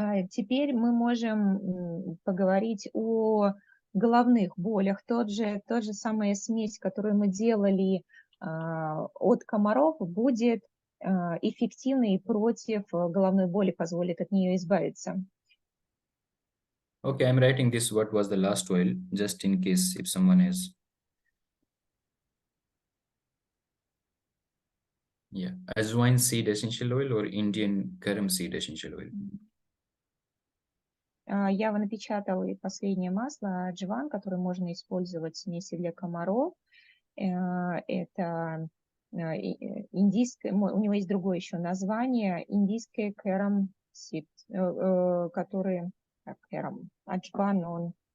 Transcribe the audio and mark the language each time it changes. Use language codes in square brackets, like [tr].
[ru] Теперь мы можем поговорить о головных болях. Тот же самая смесь, которую мы делали от комаров, будет эффективной против головной боли, позволит от нее избавиться. [en] Okay, I'm writing this. What was the last oil, just in case if someone has. Yeah, ajwain seed essential oil or Indian karam seed essential oil. [ru] Я напечатала и последнее масло аджван, которое можно использовать в смеси для комаров. Это индийское, у него есть другое еще название, индийское кэрам сид, который, кэрам, аджван, он...